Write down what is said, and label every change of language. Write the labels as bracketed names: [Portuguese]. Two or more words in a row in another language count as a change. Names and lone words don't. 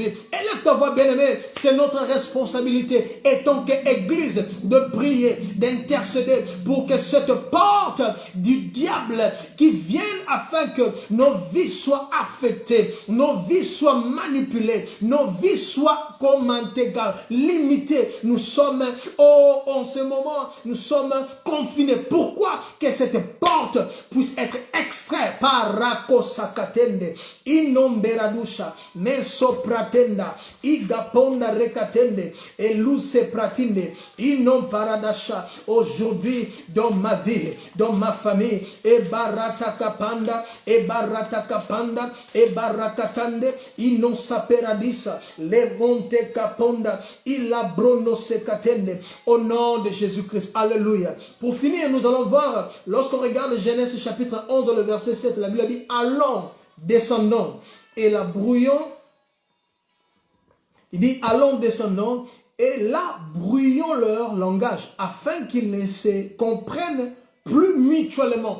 [French] Élève ta voix, bien-aimé, c'est notre responsabilité, et tant qu'Église, de prier, d'intercéder pour que cette porte du diable qui vienne afin que nos vies soient affectées, nos vies soient manipulées, nos vies soient commentées, limitées. Nous sommes, en ce moment, nous sommes confinés. Pourquoi? Que cette porte puisse être extraite par rakosakatende, inomberadusha, mesopratenda, igaponda rekatende, et luce pratinde, inom paradasha. Aujourd'hui, dans ma vie, dans ma famille, et baratakapanda, et baratakapanda, et barakatande, inon saperadisa, le monte kaponda, ila brono sekatende, au nom de Jésus-Christ. Alléluia. Pour finir, nous allons voir, lorsqu'on regarde Genèse chapitre 11, le verset 7, la Bible dit, allons, descendons, et la brouillons Il dit, allons, descendons, et là, brouillons leur langage, afin qu'ils ne se comprennent plus mutuellement.